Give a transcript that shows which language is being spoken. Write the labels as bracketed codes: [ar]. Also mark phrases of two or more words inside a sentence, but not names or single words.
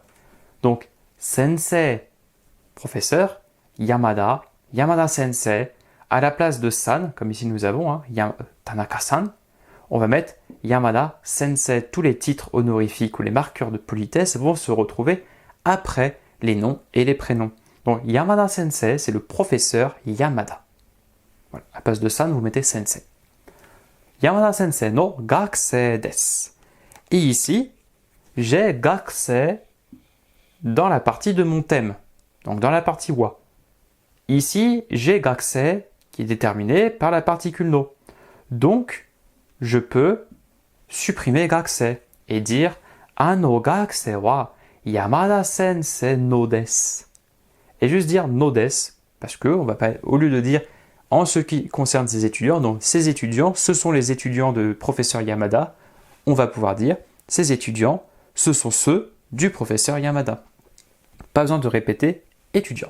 [fr] Donc, sensei, professeur, Yamada, Yamada sensei, à la place de san, comme ici nous avons, Tanaka-san, on va mettre Yamada sensei. Tous les titres honorifiques ou les marqueurs de politesse vont se retrouver après les noms et les prénoms. Donc, Yamada sensei, c'est le professeur Yamada. Voilà. À la place de san, vous mettez sensei. [ja] 山田先生の学生です. [fr] Et ici, j'ai gakusei dans la partie de mon thème, donc dans la partie wa. Ici, j'ai gakusei qui est déterminé par la particule no. Donc, je peux supprimer gakusei et dire [ja] あの学生は山田先生のです. [fr] Et juste dire [ja] のです, [fr] parce que on va pas, au lieu de dire en ce qui concerne ces étudiants, donc ces étudiants, ce sont les étudiants de professeur Yamada, on va pouvoir dire ces étudiants, ce sont ceux du professeur Yamada. Pas besoin de répéter étudiant.